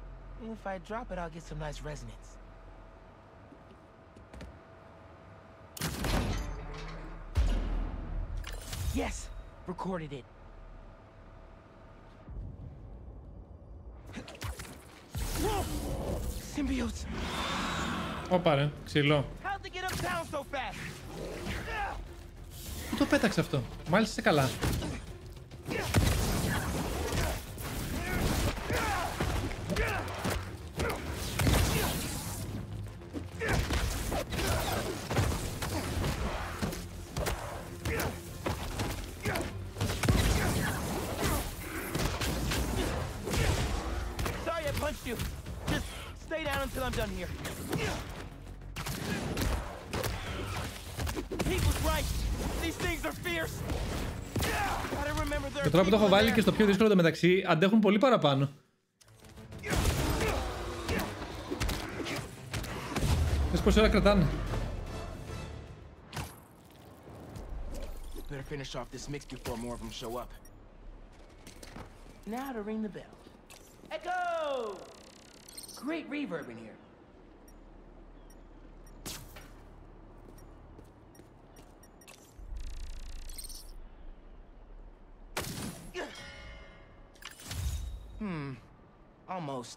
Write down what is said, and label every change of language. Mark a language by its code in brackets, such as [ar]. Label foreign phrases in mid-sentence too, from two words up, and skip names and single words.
[en] If I drop it, I'll get some nice resonance. Yes! Recorded it. Whoa! Symbiotes! [el] Ωπα ρε, ξυλό. [en] How'd they get uptown so fast? [el] Πού το πέταξε αυτό? Μάλιστα είσαι καλά. [en] Sorry I punched you. Just stay down until I'm done here. He was right. These things are fierce. Gotta remember there [el] Και τώρα που το έχω βάλει και στο πιο δύσκολο το μεταξύ, αντέχουν πολύ παραπάνω. Δες πόση ώρα κρατάνε. [en] Better finish off this mix before more of them show up. Now to ring the bell. Echo! Great reverb in here. Almost.